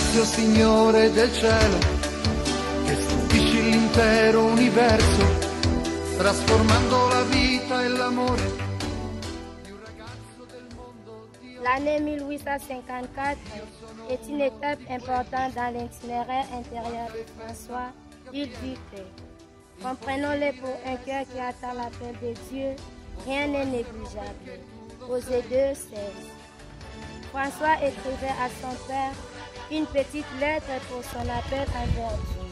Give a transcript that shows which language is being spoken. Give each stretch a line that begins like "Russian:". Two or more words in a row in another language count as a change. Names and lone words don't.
Italian: Signore del cielo, che stupisci l'intero universo, trasformando la vita e l'amore di un ragazzo del mondo di oggi.
French: L'année 1854 est une étape importante dans l'itinéraire intérieur de François. Il dit que, comprenons-le pour un cœur qui attend l'appel de Dieu, rien n'est négligeable. Osée 2:16. François écrivait à son père une petite lettre pour son appel envers Dieu.